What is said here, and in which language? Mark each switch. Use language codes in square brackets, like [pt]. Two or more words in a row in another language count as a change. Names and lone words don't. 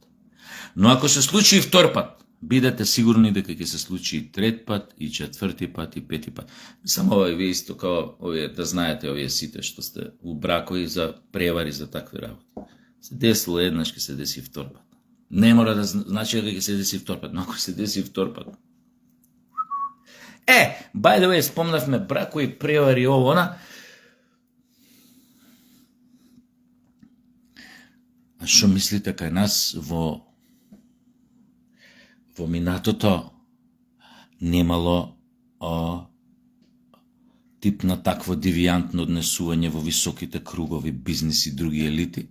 [mk] Но ако се случи и втор пат, бидете сигурни дека ќе се случи и трет пат, и четврти пат, и пети пат. Само вие исто као овие, да знаете, овие сите што сте у бракови за превари, за такви работи. Се десило еднаш, ќе се деси втор пат. Не мора да значи дека ќе се деси втор пат, но ако се деси втор пат. [en] By the way, [mk] спомнавме бракови, превари, ово, она. А што мислите кај нас во минатото немало тип на такво девијантно однесување во високите кругови, бизнис и други елити?